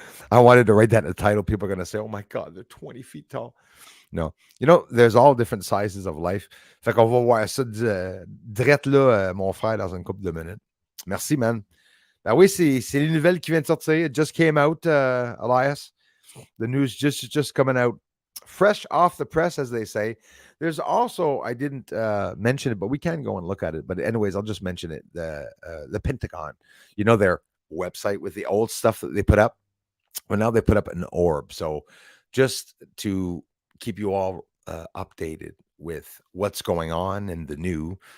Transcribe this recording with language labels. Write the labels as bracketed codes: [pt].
[en] I wanted to write that in the title. People are going to say, oh my God, they're 20 feet tall. No. There's all different sizes of life. [fr] Fait qu'on va voir ça direct là, mon frère, dans une couple de minutes. Merci, man. Ben oui, c'est les nouvelles qui viennent de sortir. [en] It just came out, Elias. The news just coming out fresh off the press, as they say. There's also, I didn't mention it, but we can go and look at it. But anyways, I'll just mention it. The Pentagon, their website with the old stuff that they put up. Well, now they put up an orb. So just to keep you all updated with what's going on and the new.